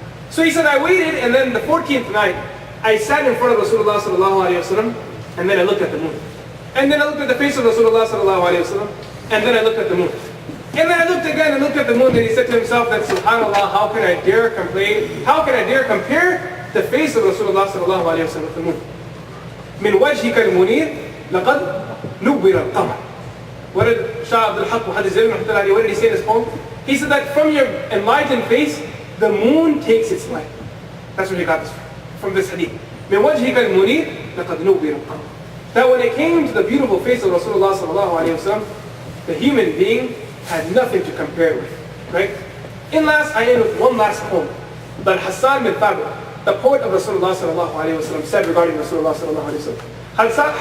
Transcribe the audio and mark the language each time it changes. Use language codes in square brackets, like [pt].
[en] So he said, I waited, and then the 14th night, I sat in front of Rasulullah sallallahu alaihi wasallam, and then I looked at the moon. And then I looked at the face of Rasulullah sallallahu alaihi wasallam, and then I looked at the moon. And then I looked again and looked at the moon, and he said to himself that, subhanallah, how can I dare compare the face of Rasulullah sallallahu alaihi wasallam with the moon? [ar] من وجهك المنير لقد نور القمر. [en] What did Shah Abdul Haq what did he say in his poem? He said that from your enlightened face, the moon takes its light. That's where he got this from this hadith. [ar] من وجهك المنير لقد نور القمر. [en] That when it came to the beautiful face of Rasulullah sallallahu alaihi wasallam, the human being had nothing to compare with, right? I end with one last poem that Hussain bin Thabit, the poet of Rasulullah sallallahu alaihi wasallam, said regarding Rasulullah sallallahu alaihi wasallam.